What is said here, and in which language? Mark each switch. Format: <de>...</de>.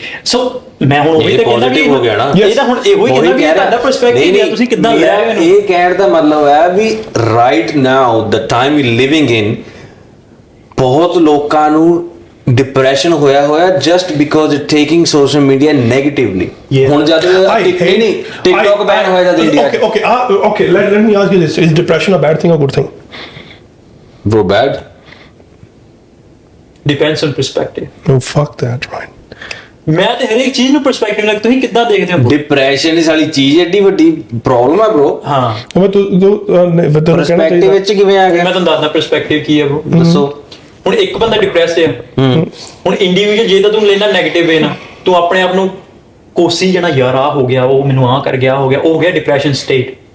<pa>ਸੋ ਮੈਂ ਹੁਣ ਉਹੀ ਤਾਂ ਕਹਿੰਦਾ ਵੀ ਹੋ ਗਿਆ ਨਾ, ਇਹ ਤਾਂ ਹੁਣ ਇਹੋ ਹੀ ਕਹਿੰਦਾ ਵੀ ਤੁਹਾਡਾ ਪਰਸਪੈਕਟਿਵ ਹੈ, ਤੁਸੀਂ ਕਿੱਦਾਂ ਲੈ ਰਹੇ ਹੋ। ਇਹ ਕਹਿਣ ਦਾ ਮਤਲਬ ਹੈ</pa> <en>ਵੀ right now the time we living in</en> <pa>ਬਹੁਤ ਲੋਕਾਂ ਨੂੰ ਡਿਪਰੈਸ਼ਨ ਹੋਇਆ</pa> <en>Just because it taking social media negatively.</en> <pa>ਹੁਣ ਜਦ ਟਿਕਟੌਕ ਬੈਨ ਹੋਇਆ ਜਦ India</pa> <en>okay let me ask you this, is depression a bad thing or good thing? Bro, bad depends on perspective. No, fuck that, right?</en> <pa>ਮੈਂ ਤੇ ਹਰ ਇੱਕ ਚੀਜ਼ ਨੂੰ perspective ਨਾਲ, ਤੁਸੀਂ ਕਿੱਦਾਂ ਦੇਖਦੇ ਹੋ? ਡਿਪਰੈਸ਼ਨ ਇਸ ਵਾਲੀ ਚੀਜ਼ ਐਡੀ ਵੱਡੀ ਪ੍ਰੋਬਲਮ ਹੈ ਬ్రో। ਹਾਂ ਮੈਂ ਤੂੰ ਪਰਸਪੈਕਟਿਵ ਵਿੱਚ ਕਿਵੇਂ ਆ ਗਿਆ? ਮੈਂ ਤੁਹਾਨੂੰ ਦੱਸਦਾ ਪਰਸਪੈਕਟਿਵ ਕੀ ਹੈ bro, ਦੱਸੋ। ਹੁਣ ਇੱਕ ਬੰਦਾ ਡਿਪਰੈਸਡ ਹੈ, ਹੁਣ ਇੰਡੀਵਿਜੂਅਲ ਜੇ ਤਾਂ ਤੂੰ ਲੈਣਾ ਨੈਗੇਟਿਵ ਵੇ ਨਾ, ਤੂੰ ਆਪਣੇ ਆਪ ਨੂੰ ਕੋਸੀ ਜਾਣਾ, ਯਾਰ ਆ ਹੋ ਗਿਆ, ਉਹ ਮੈਨੂੰ ਆ ਕਰ ਗਿਆ, ਹੋ ਗਿਆ, ਉਹ ਹੋ ਗਿਆ ਡਿਪਰੈਸ਼ਨ ਸਟੇਟ।</pa>